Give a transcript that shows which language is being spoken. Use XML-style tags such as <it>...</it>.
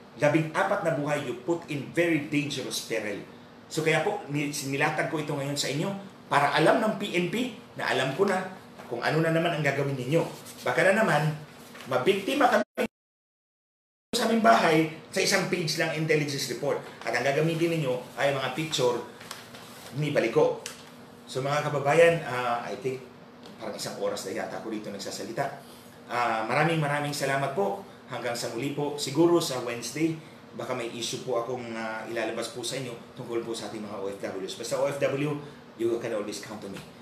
<tl>14 na buhay</tl> <en>you put in very dangerous peril.</en> <tl>So kaya po, nilatag ko ito ngayon sa inyo para alam ng PNP na alam ko na kung ano na naman ang gagawin ninyo. Baka na naman, mabiktima kami sa aming bahay sa isang page lang intelligence report. At ang gagamitin ninyo ay mga picture ni Baliko. So mga kababayan,</tl> <en>I think</en> <tl>parang isang oras na yata ako dito nagsasalita. Maraming salamat po. Hanggang sa muli po. Siguro sa Wednesday, baka may issue po akong ilalabas po sa inyo tungkol po sa ating mga OFWs.</tl> <en>Basta OFW, you can always count on me.</en>